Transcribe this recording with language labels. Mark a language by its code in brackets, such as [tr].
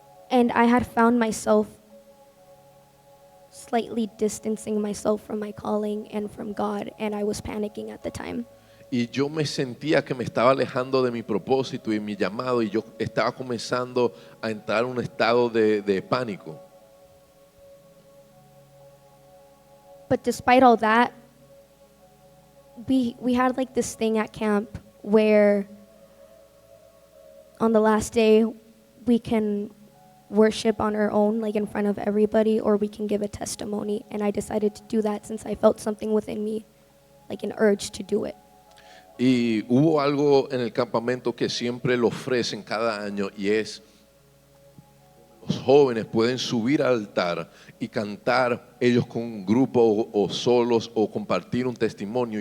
[en] And I had found myself slightly distancing myself from my calling and from God, and I was panicking at the time. [es] Y yo me sentía que me estaba alejando de mi propósito y mi llamado, y yo estaba comenzando a entrar en un estado de pánico. [en] But despite all that, we had like this thing at camp where on the last day we can worship on our own, like in front of everybody, or we can give a testimony. And I decided to do that since I felt something within me, like an urge to do it. [es] Y hubo algo en el campamento que siempre lo ofrecen cada año, y es los jóvenes pueden subir al altar y cantar ellos con un grupo o solos o compartir un testimonio.